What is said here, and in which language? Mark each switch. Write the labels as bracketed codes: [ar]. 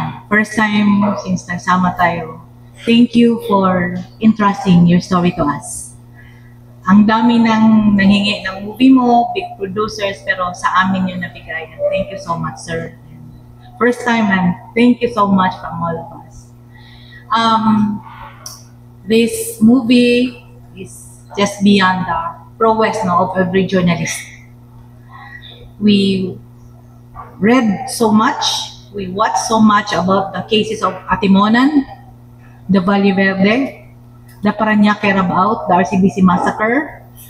[en] First time since nagsama tayo, thank you for entrusting your story to us. [tl] Ang dami nang nanghingi ng movie mo, big producers, pero sa amin yun nabigay. [en] Thank you so much, sir. First time, and thank you so much from all of us. This movie is just beyond the prowess, no, of every journalist. We read so much, we watched so much about the cases of Atimonan, the Valle Verde, the Parañaque Rabaut, the RCBC massacre.